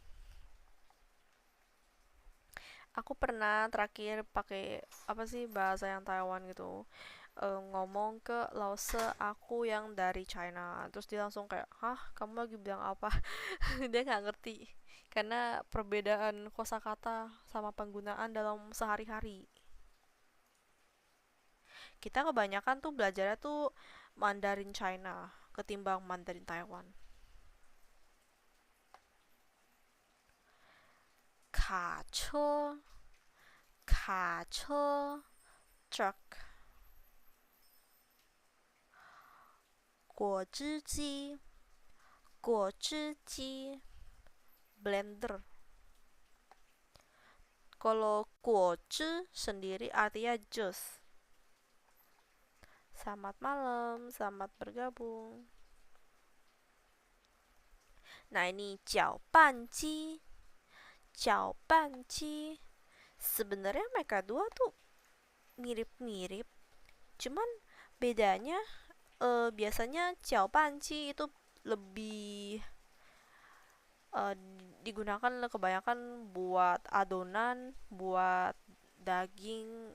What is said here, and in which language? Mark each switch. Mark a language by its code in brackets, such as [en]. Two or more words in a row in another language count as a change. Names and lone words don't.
[id] Aku pernah terakhir pakai apa sih bahasa yang Taiwan gitu, ngomong ke Lause aku yang dari China, terus dia langsung kayak, hah kamu lagi bilang apa? Dia nggak ngerti karena perbedaan kosakata sama penggunaan dalam sehari-hari. Kita kebanyakan tuh belajarnya tuh Mandarin China ketimbang Mandarin Taiwan. Kacho, kacho, truck, [zh] 果汁机, 果汁机, blender. [id] Kalau 果汁 sendiri artinya jus. Selamat malam, selamat bergabung. Nah ini [zh] 搅拌机, 搅拌机. [id] Sebenarnya mereka dua tuh mirip-mirip, cuman bedanya biasanya 搅拌机 itu lebih eh, digunakan kebanyakan buat adonan, buat daging.